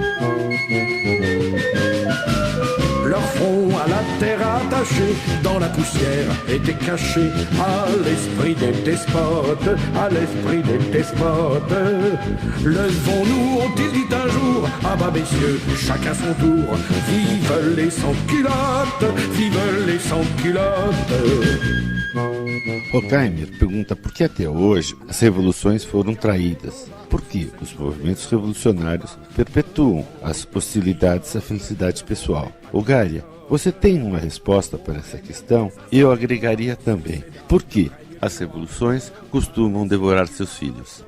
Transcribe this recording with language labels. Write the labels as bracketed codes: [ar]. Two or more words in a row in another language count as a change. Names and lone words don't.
[fr] Leur front à la terre attaché, dans la poussière était caché, à l'esprit des despotes, à l'esprit des despotes. Levons-nous, ont-ils dit un jour, ah bah messieurs, chacun son tour, vive les sans-culottes, vive les sans-culottes. [pt] Horkheimer pergunta por que até hoje as revoluções foram traídas. Por que os movimentos revolucionários perpetuam as hostilidades à felicidade pessoal? Olgária, você tem uma resposta para essa questão? Eu agregaria também, por que as revoluções costumam devorar seus filhos?